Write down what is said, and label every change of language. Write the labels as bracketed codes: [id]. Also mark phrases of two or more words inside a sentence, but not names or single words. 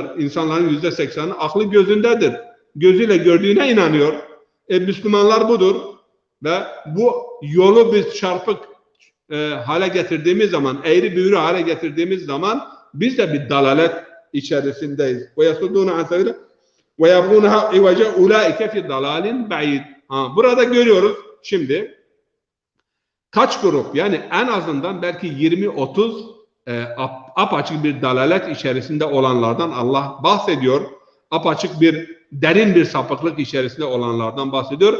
[tr] İnsanların %80'i aklı gözündedir. Gözüyle gördüğüne inanıyor. Müslümanlar budur. Ve bu yolu biz çarpık hale getirdiğimiz zaman, eğri büğrü hale getirdiğimiz zaman biz de bir dalalet içerisindeyiz. [ar] وَيَصُدُّونَ عَنْ سَبِيلِ وَيَبْغُونَهَا عِوَجًا اُولَٰئِكَ فِي ضَلَالٍ بَعِيدٍ. [tr] Burada görüyoruz şimdi kaç grup, yani en azından belki 20-30 apaçık bir dalalet içerisinde olanlardan Allah bahsediyor. Apaçık bir, derin bir sapıklık içerisinde olanlardan bahsediyor.